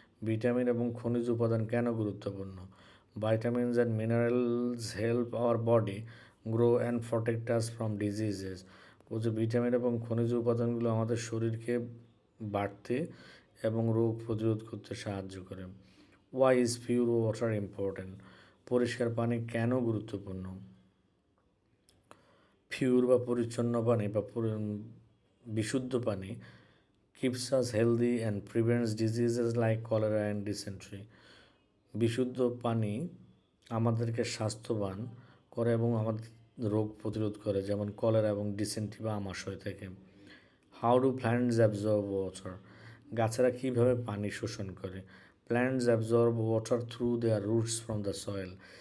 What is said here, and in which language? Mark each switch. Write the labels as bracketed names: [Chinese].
[Bangla] Vitamin এবং খনিজ উপাদান কেন গুরুত্বপূর্ণ? [English] Vitamins and minerals help our body grow and protect us from diseases. [Bangla] বলছে ভিটামিন এবং খনিজ উপাদানগুলো আমাদের শরীরকে বাড়তে এবং রোগ প্রতিরোধ করতে সাহায্য করে। [English] Why is pure water important? [Bangla] পরিষ্কার পানি কেন গুরুত্বপূর্ণ? পিওর বা পরিচ্ছন্ন পানি বা বিশুদ্ধ পানি [English] keeps us healthy and prevents diseases like cholera and dysentery. [Bangla] বিশুদ্ধ পানি আমাদেরকে স্বাস্থ্যবান করে এবং আমাদের রোগ প্রতিরোধ করে, যেমন কলেরা এবং ডিসেন্ট্রি বা আমাশয় থেকে। [English] How do plants absorb water? [Bangla] গাছেরা কীভাবে পানি শোষণ করে? [English] Plants absorb water through their roots from the soil.